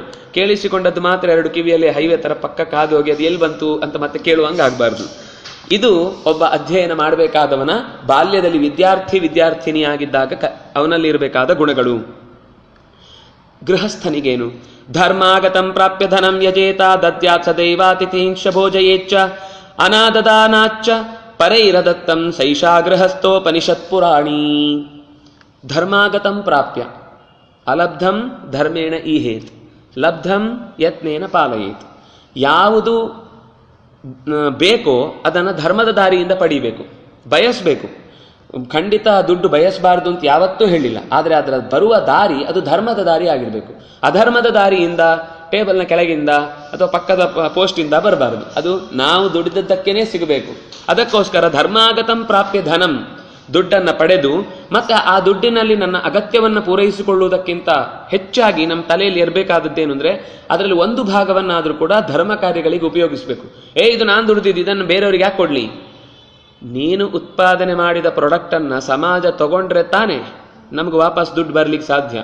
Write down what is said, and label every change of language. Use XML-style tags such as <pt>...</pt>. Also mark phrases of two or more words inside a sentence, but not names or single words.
<kn>ಕೇಳಿಸಿಕೊಂಡದ್ದು ಮಾತ್ರ ಎರಡು ಕಿವಿಯಲ್ಲಿ ಹೈವೇ ತರ ಪಕ್ಕಕ್ಕೆ ಹಾದು ಹೋಗಿ ಅದು ಎಲ್ಲಿ ಬಂತು ಅಂತ ಮತ್ತೆ ಕೇಳುವಂಗೆ ಆಗಬಾರ್ದು. ಇದು ಒಬ್ಬ ಅಧ್ಯಯನ ಮಾಡಬೇಕಾದವನ ಬಾಲ್ಯದಲ್ಲಿ ವಿದ್ಯಾರ್ಥಿನಿಯಾಗಿದ್ದಾಗ ಅವನಲ್ಲಿ ಇರಬೇಕಾದ ಗುಣಗಳು.</kn> <sa>ಗೃಹಸ್ಥನಿಗೇನು? ಧರ್ಮಾಗತಂ ಪ್ರಾಪ್ಯ ಧನಂ ಯಜೇತ ದದ್ಯಾತ್ ಸದೈವಾತಿಥೀಂಶ ಭೋಜಯೇಚ್ಚ ಅನಾದದಾನಾಚ್ಚ ಪರೈರದತ್ತಂ ಸೈಷಾ ಗೃಹಸ್ಥೋಪನಿಷತ್ ಪುರಾಣಿ. ಧರ್ಮಾಗತಂ ಪ್ರಾಪ್ಯ ಅಲಬ್ಧಂ ಧರ್ಮೇಣ ಈಹೇತ್ ಲಬ್ಧಂ ಯತ್ನೇನ ಪಾಲಯೇತ್.</sa> <kn>ಯಾವುದು ಬೇಕೋ ಅದನ್ನು ಧರ್ಮದ ದಾರಿಯಿಂದ ಪಡಿಬೇಕು, ಬಯಸಬೇಕು. ಖಂಡಿತ ದುಡ್ಡು ಬಯಸಬಾರ್ದು ಅಂತ ಯಾವತ್ತೂ ಹೇಳಿಲ್ಲ. ಆದರೆ ಅದರ ಬರುವ ದಾರಿ ಅದು ಧರ್ಮದ ದಾರಿ ಆಗಿರಬೇಕು. ಅಧರ್ಮದ ದಾರಿಯಿಂದ, ಟೇಬಲ್ನ ಕೆಳಗಿಂದ ಅಥವಾ ಪಕ್ಕದ ಪೋಸ್ಟಿಂದ ಬರಬಾರದು. ಅದು ನಾವು ದುಡಿದದ್ದಕ್ಕೇನೆ ಸಿಗಬೇಕು.</kn> <sa>ಅದಕ್ಕೋಸ್ಕರ ಧರ್ಮಾಗತಂ ಪ್ರಾಪ್ಯ ಧನಂ,</sa> <kn>ದುಡ್ಡನ್ನು ಪಡೆದು ಮತ್ತೆ ಆ ದುಡ್ಡಿನಲ್ಲಿ ನನ್ನ ಅಗತ್ಯವನ್ನು ಪೂರೈಸಿಕೊಳ್ಳುವುದಕ್ಕಿಂತ ಹೆಚ್ಚಾಗಿ ನಮ್ಮ ತಲೆಯಲ್ಲಿ ಇರಬೇಕಾದದ್ದೇನು ಅಂದ್ರೆ ಅದರಲ್ಲಿ ಒಂದು ಭಾಗವನ್ನಾದರೂ ಕೂಡ ಧರ್ಮ ಕಾರ್ಯಗಳಿಗೆ ಉಪಯೋಗಿಸಬೇಕು. ಇದು ನಾನು ದುಡಿದಿದ್ದು, ಇದನ್ನು ಬೇರೆಯವ್ರಿಗೆ ಯಾಕೆ ಕೊಡ್ಲಿ? ನೀನು ಉತ್ಪಾದನೆ ಮಾಡಿದ ಪ್ರಾಡಕ್ಟನ್ನು ಸಮಾಜ ತಗೊಂಡ್ರೆ ತಾನೇ ನಮ್ಗೆ ವಾಪಸ್ ದುಡ್ಡು ಬರ್ಲಿಕ್ಕೆ ಸಾಧ್ಯ.</kn>